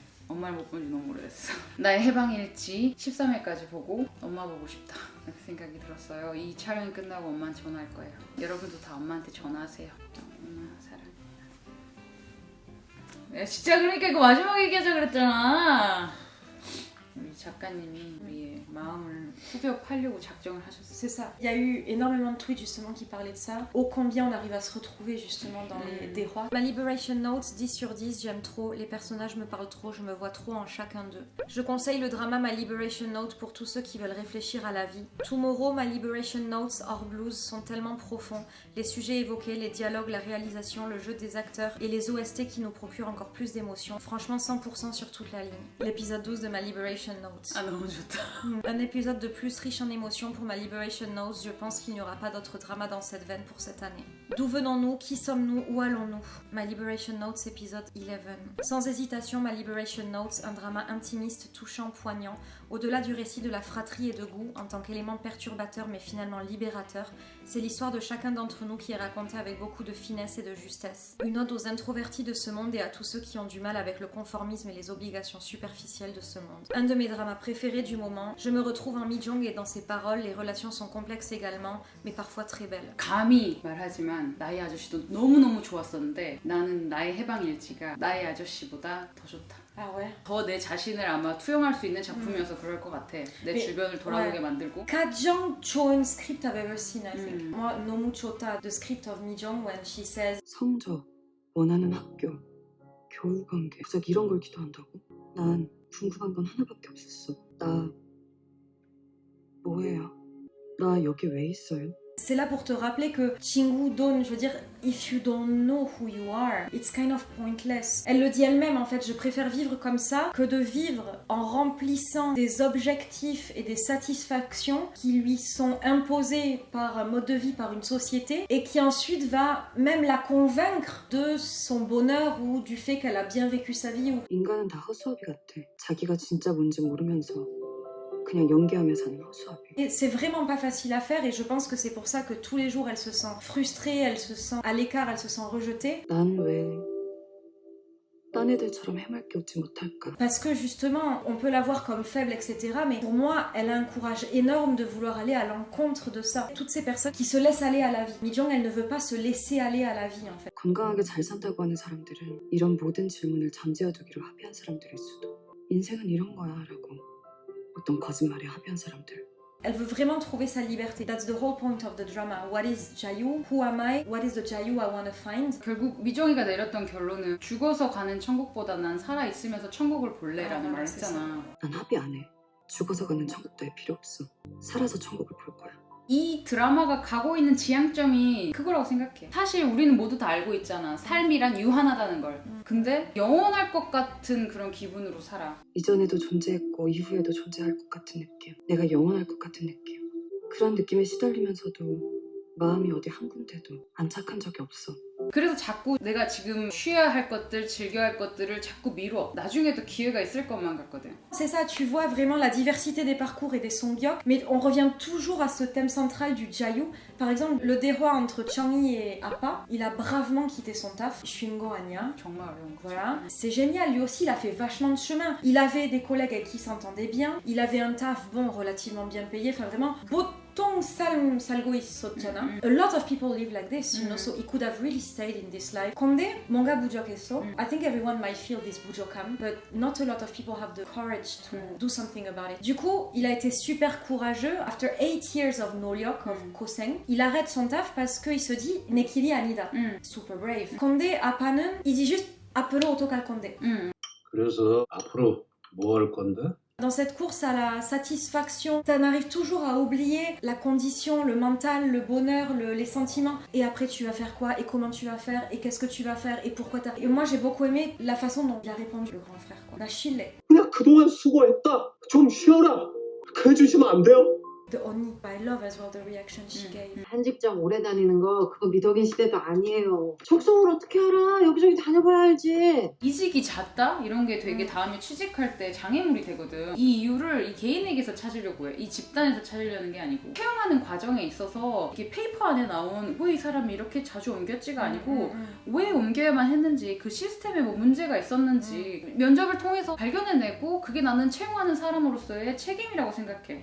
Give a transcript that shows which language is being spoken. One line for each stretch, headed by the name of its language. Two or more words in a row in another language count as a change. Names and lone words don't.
Korean: 엄마를 못 본 지 너무 오래됐어. 나의 해방일지 13회까지 보고 엄마 보고 싶다 이렇게 생각이 들었어요. 이 촬영이 끝나고 엄마한테 전화할 거예요. 여러분도 다 엄마한테 전화하세요. 엄마 사랑해. 내가 진짜 그러니까 이거 마지막에 얘기하자 그랬잖아. 우리 작가님이 우리의 마음을 후벼 팔려고 작정을 하셨어요.
French: C'est ça. Il y a eu énormément de tweets justement qui parlaient de ça. Ô combien on arrive à se retrouver justement dans les des rois. Ma Liberation Note, 10 sur 10, j'aime trop. Les personnages me parlent trop, je me vois trop en chacun d'eux. Je conseille le drama Ma Liberation Note pour tous ceux qui veulent réfléchir à la vie. Tomorrow, Ma Liberation Notes hors blues sont tellement profonds. Les sujets évoqués, les dialogues, la réalisation, le jeu des acteurs et les OST qui nous procurent encore plus d'émotions. Franchement, 100% sur toute la ligne. L'épisode 12 de Ma Liberation Note.
Korean: 아 너무 좋다.
French: Un épisode de plus riche en émotions pour ma Liberation Note. Je pense qu'il n'y aura pas d'autre drama dans cette veine pour cette année. D'où venons-nous? Qui sommes-nous? Où allons-nous? Ma Liberation Notes épisode 11. Sans hésitation, Ma Liberation Notes, un drama intimiste, touchant, poignant, au-delà du récit de la fratrie et de goût, en tant qu'élément perturbateur mais finalement libérateur, c'est l'histoire de chacun d'entre nous qui est racontée avec beaucoup de finesse et de justesse. Une ode aux introvertis de ce monde et à tous ceux qui ont du mal avec le conformisme et les obligations superficielles de ce monde. Un de mes dramas préférés du moment, je me retrouve en Mi-jong et dans ses paroles, les relations sont complexes également, mais parfois très belles.
Korean: 감히 말하지만 나의 아저씨도 너무너무 좋았었는데 나는 나의 해방일지가 나의 아저씨보다 더 좋다.
French: Ah ouais?
Korean: 더 내 자신을 아마 투영할 수 있는 작품이어서 그럴 것 같아. 내
French: Mais,
Korean: 주변을 돌아보게
French: ouais.
Korean: 만들고. 가장 좋은
English: script I've ever seen, I think.
French: moi,
Korean: 너무 좋다.
English: The script of Mi-jong when she says
Korean: 성적, 원하는 학교, 교우 관계, 고작 이런 걸 기도한다고? 난 궁금한 건 하나밖에 없었어. 나 뭐예요? 나 여기 왜 있어요?
French: c'est là pour te rappeler que
Korean: 친구 돈,
French: je veux dire,
English: if you don't know who you are, it's kind of pointless.
French: Elle le dit elle-même en fait, je préfère vivre comme ça que de vivre en remplissant des objectifs et des satisfactions qui lui sont imposés par un mode de vie, par une société, et qui ensuite va même la convaincre de son bonheur ou du fait qu'elle a bien vécu sa vie. Ou...
Korean: 인간은 다 허수아비 같아. 자기가 진짜 뭔지 모르면서 그냥 연기하며 사는 허수아비.
French: Et c'est vraiment pas facile à faire et je pense que c'est pour ça que tous les jours elle se sent frustrée, elle se sent à l'écart, elle se sent rejetée.
Korean: 난 왜 딴 애들처럼 해맑게 웃지 못할까?
French: Parce que justement, on peut la voir comme faible, etc. Mais pour moi, elle a un courage énorme de vouloir aller à l'encontre de ça. Toutes ces personnes qui se laissent aller à la vie. Mi-jong, elle ne veut pas se laisser aller à la vie, en fait.
Korean: 건강하게 잘 산다고 하는 사람들은 이런 모든 질문을 잠재워두기로 합의한 사람들일 수도. 인생은 이런 거야 라고 어떤 거짓말에 합의한 사람들.
French: Elle veut vraiment trouver sa liberté.
English: That's the whole point of the drama. What is Jayu? Who am I? What is the Jayu I want to find?
Korean: 결국 미정이가 내렸던 결론은 죽어서 가는 천국보다 난 살아있으면서 천국을 볼래라는 말을 했잖아. 난 합의 안 해. 죽어서 가는 천국 따위 필요 없어. 살아서 천국을 볼 거야. 이 드라마가 가고 있는 지향점이 그거라고 생각해. 사실 우리는 모두 다 알고 있잖아. 삶이란 유한하다는 걸. 근데 영원할 것 같은 그런 기분으로 살아. 이전에도 존재했고 이후에도 존재할 것 같은 느낌. 내가 영원할 것 같은 느낌. 그런 느낌에 시달리면서도 마음이 어디 한 군데도 안착한 적이 없어. 그래서 자꾸 내가 지금 쉬어야 할 것들, 즐겨야 할 것들을 자꾸 미뤄. 나중에도 기회가 있을 것만 같거든.
French: C'est ça, tu vois vraiment la diversité des parcours et des songyok, mais on revient toujours à ce thème central du Jayu. Par exemple, le déroi entre Changyi et Appa, il a bravement quitté son taf, Shingo Anya.
Korean: 정말 어려운 거지.
French: Voilà, c'est génial, lui aussi il a fait vachement de chemin. Il avait des collègues avec qui il s'entendait bien, il avait un taf, bon, relativement bien payé, enfin vraiment,
Korean: 보통 살고 있었잖아.
English: A lot of people live like this, you know, so he could have really stayed in this life.
Korean: 근데 뭔가 부족했어.
English: I think everyone might feel this 부족함, but not a lot of people have the courage to do something about it.
French: Du coup, il a été super courageux.
English: After 8 years of 노력, of 고생,
French: il arrête son taf parce qu'il se dit
Korean: 내 길이 아니다.
English: Super brave.
Korean: 근데 아빠는
French: il dit juste
Korean: 앞으로 어떡할 건데. 그래서 앞으로 뭐 할 건데?
French: Dans cette course à la satisfaction, t'en arrives toujours à oublier la condition, le mental, le bonheur, les sentiments. Et après, tu vas faire quoi? Et comment tu vas faire? Et qu'est-ce que tu vas faire? Et pourquoi t'as... Et moi, j'ai beaucoup aimé la façon dont il a répondu, le grand frère, quoi.
Korean: 나 쉴래. 그냥 그동안 수고했다. 좀 쉬어라. 그래 주시면 안 돼요?
English: The only, I love as well the reaction she gave.
Korean: 한 직장 오래 다니는 거 그거 미덕인 시대도 아니에요. 적성을 어떻게 알아? 여기저기 다녀봐야 알지. 이직이 잦다? 이런 게 되게 다음에 취직할 때 장애물이 되거든. 이 이유를 이 개인에게서 찾으려고 해. 이 집단에서 찾으려는 게 아니고 채용하는 과정에 있어서 이게 페이퍼 안에 나온 왜 이 사람이 이렇게 자주 옮겼지가 아니고 왜 옮겨야만 했는지 그 시스템에 뭐 문제가 있었는지 면접을 통해서 발견해내고 그게 나는 채용하는 사람으로서의 책임이라고 생각해.